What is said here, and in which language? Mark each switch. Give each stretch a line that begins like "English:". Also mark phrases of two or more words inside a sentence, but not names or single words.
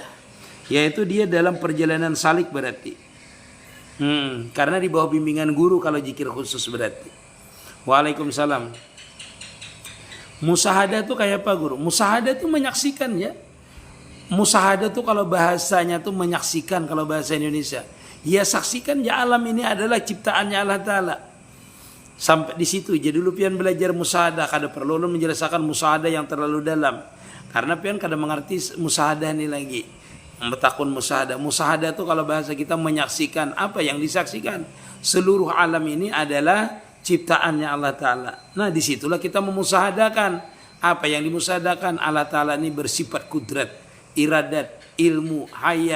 Indonesian: Yaitu dia dalam perjalanan salik berarti. Karena di bawah bimbingan guru kalau zikir khusus berarti. Waalaikumsalam. Musahadah itu kayak apa guru? Musahadah itu menyaksikan ya. Musahadah itu kalau bahasanya itu menyaksikan kalau bahasa Indonesia. Ya saksikan ya alam ini adalah ciptaannya Allah Ta'ala. Sampai di situ.
Banjar: Jadi dulu pian belajar musahadah. Kada perlu menjelaskan musahadah yang terlalu dalam. Karena pian kada mengerti musahadah ini lagi. Membetakun musahadah.
Indonesian: Musahadah itu kalau bahasa kita menyaksikan. Apa yang disaksikan? Seluruh alam ini adalah ciptaannya Allah Ta'ala. Nah disitulah kita memusahadakan. Apa yang dimusahadakan? Allah Ta'ala ini bersifat kudrat, iradat, ilmu, hayat.